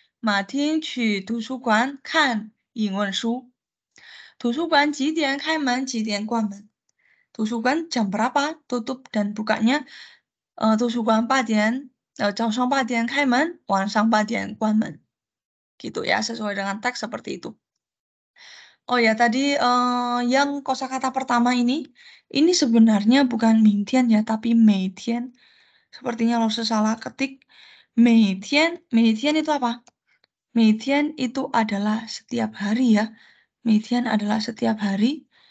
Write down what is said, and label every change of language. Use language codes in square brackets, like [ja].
[zh] 马丁去图书馆看英文书. 图书馆几点开门, 几点关门? [id] 图书馆 jam berapa tutup dan bukanya? [zh] 图书馆 8点, 早上8点开门, 晚上8点关门. [id] Gitu ya, sesuai dengan teks seperti itu. Oh ya, tadi yang kosakata pertama ini sebenarnya bukan 明天 ya, tapi 每天. Sepertinya lo salah ketik 每天 itu apa? 每天 itu adalah setiap hari ya. 每天 adalah setiap hari.